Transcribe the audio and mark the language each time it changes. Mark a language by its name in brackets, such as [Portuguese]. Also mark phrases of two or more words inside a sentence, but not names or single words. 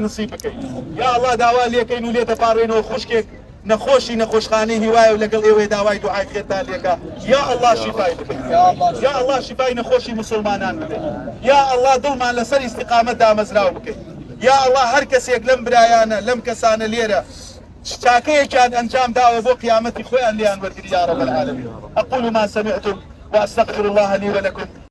[Central Kurdish] نسیب بکەین [Arabic] یا الله [Central Kurdish] داوا لێکەین و لێدەپاڕێنەوە خوشکێک نەخۆشی نەخۆشخانەی هیوایە و لەگەڵ ئێوەی داوای دوعای خێرتان لێکە [Arabic] یا الله [Central Kurdish] شیفای بکەین [Arabic] یا الله [Central Kurdish] شیفای نەخۆشی مسلمانان بدەین [Arabic] یا الله [Central Kurdish] دڵمان لەسەر ئیستیقامەت دامەزراو بکەین یا الله هەر کەسێک لەم برایانە لەم کەسانە لێرە چاکەیەکیان ئەنجام داوە بۆ قیامەتی خۆیان لیان وەرگری [Arabic] یا رب العالمین أقول ما سمعتم وأستغفر الله لي ولكم